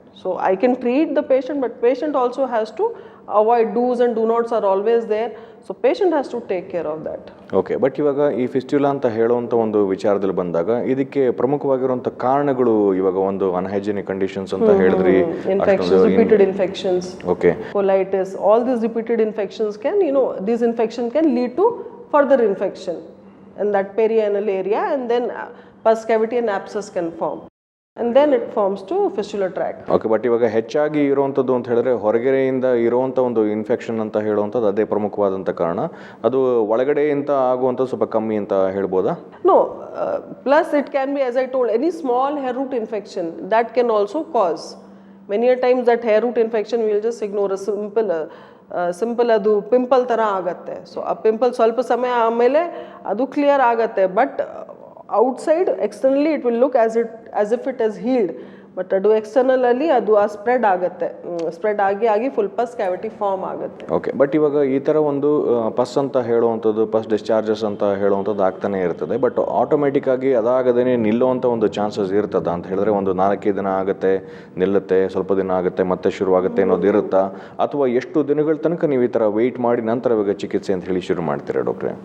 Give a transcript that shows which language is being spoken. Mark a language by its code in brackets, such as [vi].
[en] So I can treat the patient, but patient also has to avoid dos and do nots are always there. So patient has to take care of that. [kn] Okay, but ಇವಾಗ ಈ ಫಿಸ್ಟ್ಯುಲಾ ಅಂತ ಹೇಳುವಂಥ ಒಂದು ವಿಚಾರದಲ್ಲಿ ಬಂದಾಗ ಇದಕ್ಕೆ ಪ್ರಮುಖವಾಗಿರುವಂಥ ಕಾರಣಗಳು ಇವಾಗ ಒಂದು ಅನ್ಹೈಜಿನಿಕ್ ಕಂಡೀಷನ್ಸ್ ಅಂತ ಹೇಳಿದ್ರಿ, [en] Repeated infections, okay, colitis, all these repeated infections can, these infections can lead to further infection in that perianal area, and then pus cavity and abscess can form, and then it forms to fistula tract. [kn] Okay, but ಇವಾಗ ಹೆಚ್ಚಾಗಿ ಇರುವಂಥದ್ದು ಅಂತ ಹೇಳಿದ್ರೆ ಹೊರಗಡೆಯಿಂದ ಇರುವಂಥ ಒಂದು infection ಅಂತ ಹೇಳುವಂಥದ್ದು ಅದೇ ಪ್ರಮುಖವಾದಂಥ ಕಾರಣ. ಅದು ಒಳಗಡೆಯಿಂದ ಆಗುವಂಥದ್ದು ಸ್ವಲ್ಪ ಕಮ್ಮಿ ಅಂತ ಹೇಳ್ಬೋದಾ? [en] No, plus it can be, as I told, any small hair root infection that can also cause. Many a times that hair root infection we will just ignore, a [kn] simple ಅದು ಪಿಂಪಲ್ ಥರ ಆಗುತ್ತೆ. So ಆ pimple ಸ್ವಲ್ಪ ಸಮಯ ಆಮೇಲೆ ಅದು clear ಆಗುತ್ತೆ, but [en] outside externally it will look as if it is healed, [kn] but ಅದು ಎಕ್ಸ್ಟರ್ನಲಲ್ಲಿ ಅದು ಸ್ಪ್ರೆಡ್ ಆಗುತ್ತೆ, ಸ್ಪ್ರೆಡ್ ಆಗಿ ಫುಲ್ ಪಸ್ ಕ್ಯಾವಿಟಿ ಫಾರ್ಮ್ ಆಗುತ್ತೆ. ಓಕೆ, ಬಟ್ ಇವಾಗ ಈ ಥರ ಒಂದು ಪಸ್ ಅಂತ ಹೇಳುವಂಥದ್ದು, ಪಸ್ ಡಿಸ್ಚಾರ್ಜಸ್ ಅಂತ ಹೇಳುವಂಥದ್ದು ಆಗ್ತಾನೆ ಇರ್ತದೆ, ಬಟ್ ಆಟೋಮೆಟಿಕ್ ಆಗಿ ಅದಾಗದೇ ನಿಲ್ಲುವಂಥ ಒಂದು ಚಾನ್ಸಸ್ ಇರ್ತದ ಅಂತ ಹೇಳಿದ್ರೆ ಒಂದು 4-5 ದಿನ ಆಗುತ್ತೆ, ನಿಲ್ಲುತ್ತೆ, ಸ್ವಲ್ಪ ದಿನ ಆಗುತ್ತೆ, ಮತ್ತೆ ಶುರುವಾಗುತ್ತೆ ಅನ್ನೋದು ಇರುತ್ತಾ, ಅಥವಾ ಎಷ್ಟು ದಿನಗಳ ತನಕ ನೀವು ಈ ಥರ ವೆಯ್ಟ್ ಮಾಡಿ ನಂತರ ಇವಾಗ ಚಿಕಿತ್ಸೆ ಅಂತ ಹೇಳಿ ಶುರು ಮಾಡ್ತೀರಾ ಡಾಕ್ಟ್ರೆ?